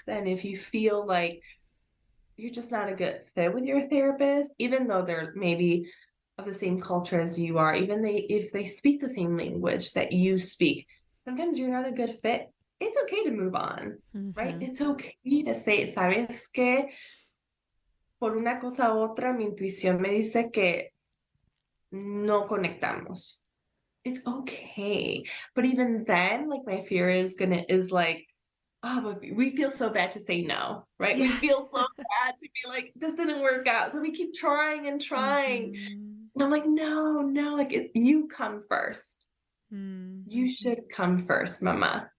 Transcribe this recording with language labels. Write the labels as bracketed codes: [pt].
[en] And if you feel like you're just not a good fit with your therapist, even though they're maybe of the same culture as you are, even if they speak the same language that you speak, sometimes you're not a good fit. It's okay to move on, right? It's okay to say, [es] ¿sabes qué? Por una cosa u otra, mi intuición me dice que no conectamos. [en] It's okay. But even then, like, my fear is like, oh, but we feel so bad to say no, right? We feel so bad to be like, this didn't work out. So we keep trying and trying. And I'm like, no, like, you come first. You should come first, mama.